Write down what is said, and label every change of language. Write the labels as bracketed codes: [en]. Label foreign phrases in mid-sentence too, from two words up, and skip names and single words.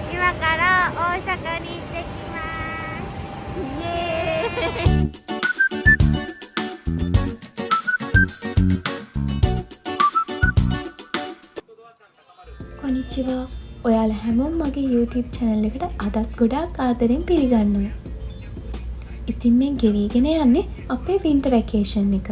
[ja] 今から大阪に行ってきます。イエーイ。 [si] කොනිච්චිවා ඔයාලා හැමෝම මගේ YouTube channel එකට අදත් ගොඩාක් ආදරෙන් පිළිගන්නවා. ඉතින් මේ ගෙවිගෙන යන්නේ අපේ [en] winter vacation [si] එක.